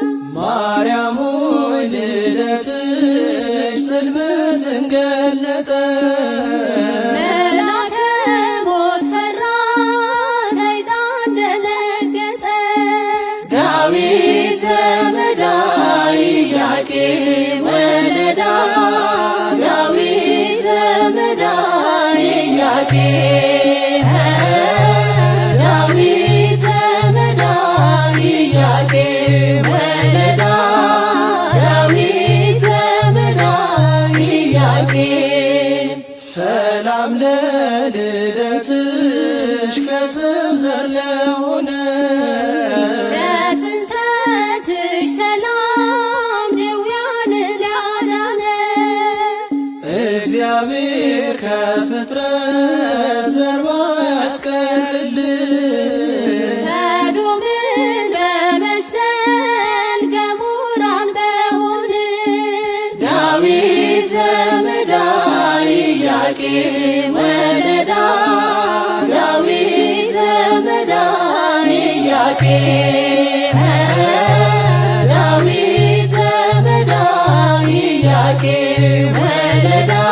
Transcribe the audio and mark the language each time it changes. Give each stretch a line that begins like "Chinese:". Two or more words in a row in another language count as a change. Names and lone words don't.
Amharic: ማርያም ሆይ ልደትሽ ጽልመትን ገለጠ መልአከ ሞት ፈራ ሰይጣን ደነገጠ
Geez: ዳዊት ዘመዳ ኢያቄም ወለዳ ዳዊት ዘመዳ ኢያቄም ዳዊት ዘመዳ ኢያቄም ወለዳ ዳዊት ዘመዳ ኢያቄም
Amharic: ሰላም ለልደትሽ ከሰው ዘር ለሆነ ለጽንሰትሽ ሰላም ድውያንን ላዳነ እግዚአብሔር ከፍጥረት ዘር ባያስቀርልን ሰዶምን በመሰል ገሞራን በሆን
Geez: ዳዊት ዘመዳ ኢያቄም ወለዳ ዳዊት ኢያቄም ዳዊት ዘመዳ ኢያቄም ወለዳ